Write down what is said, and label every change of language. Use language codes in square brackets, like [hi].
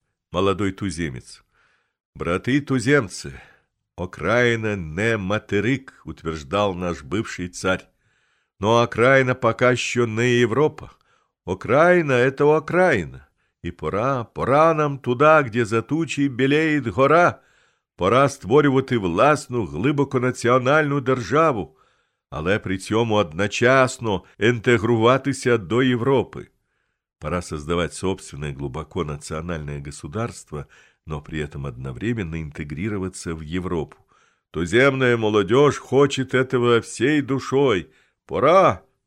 [ru] Молодой туземец. «Браты туземцы, окраина не материк, утверждал наш бывший царь. Но окраина пока еще не Европа. Окраина — это окраина. И пора нам туда, где за тучей белеет гора. [uk] Пора створювати власну глибоко національну державу, але при цьому одночасно інтегруватися до Європи. [ru] Пора создавать собственное глубоко национальное государство, но при этом одновременно интегрироваться в Європу. Туземная молодежь хочет этого всей душой. Пора!»